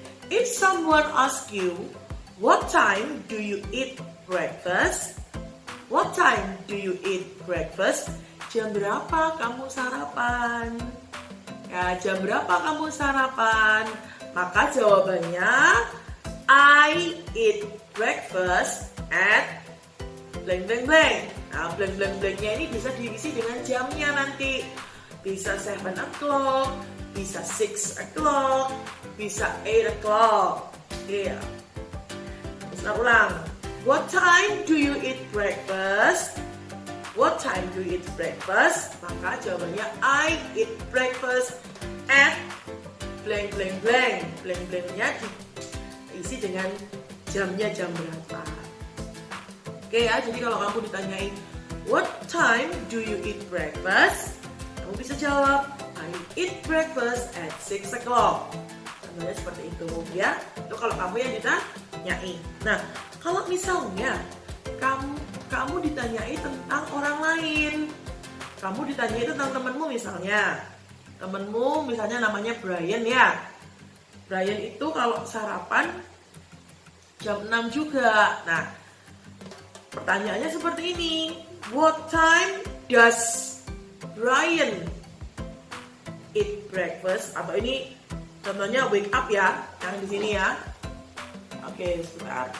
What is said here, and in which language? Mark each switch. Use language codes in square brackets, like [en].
[en] If someone asks you, what time do you eat breakfast? What time do you eat breakfast? [id] Jam berapa kamu sarapan? Ya, jam berapa kamu sarapan? Maka jawabannya, [en] I eat breakfast at blank blank [id] blank. Nah, blank blank blanknya ini bisa diisi dengan jamnya nanti. Bisa 7 o'clock, bisa 6 o'clock, bisa 8 o'clock. Iya. Kita ulang. [en] What time do you eat breakfast? What time do you eat breakfast? [id] Maka jawabannya [en] I eat breakfast at blank blank [id] blank. Blank blanknya diisi dengan jamnya jam berapa. Oke ya, jadi kalau kamu ditanyai [en] what time do you eat breakfast? [id] Kamu bisa jawab [en] I eat breakfast at 6 o'clock. [id] Contohnya seperti itu ya. Itu kalau kamu yang ditanyai. Nah, kalau misalnya kamu ditanyai tentang orang lain, kamu ditanyai tentang temenmu misalnya, temenmu misalnya namanya Brian ya. Brian itu kalau sarapan jam 6 juga. Nah, pertanyaannya seperti ini. [en] What time does Brian eat breakfast? [id] Atau ini contohnya wake up ya, yang di sini ya. Oke, sebentar.